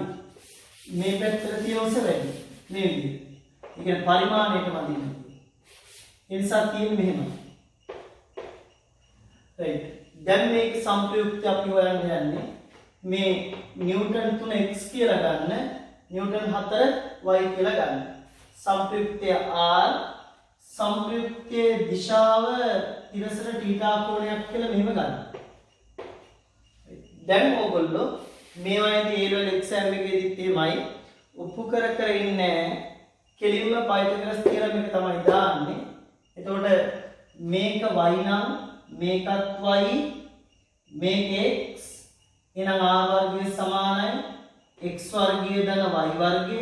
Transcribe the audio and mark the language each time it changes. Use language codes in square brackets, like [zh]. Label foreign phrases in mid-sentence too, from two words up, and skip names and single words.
[si] මේ පැත්තට තියෙන උස වැඩි. මේ විදිහට. ඒ කියන්නේ පරිමාණයට වදින්න. ඒ නිසා තියෙන්නේ මෙහෙම. [en] right. [si] දැන් මේක සංප්‍රයුක්ත අපි හොයන්න යන්නේ මේ නිව්ටන් 3 x කියලා ගන්න, නිව්ටන් 4 y කියලා ගන්න. संप्रयुक्तය r संप्रयुक्तයේ දිශාව තිරසට θ කෝණයක් කියලා මෙහෙම ගන්න. දැන් ඕගොල්ලෝ මේ වයිදී ඒ වල එක්සෑම් එකේදීත් එහෙමයි උපු කර කර ඉන්නේ කෙලින්ම පයිතගොරස් තියරම් එක තමයි දාන්නේ. එතකොට මේක y නම් මේකත් y මේක x එහෙනම් r වර්ගය සමානයි x වර්ගය ධන y වර්ගය.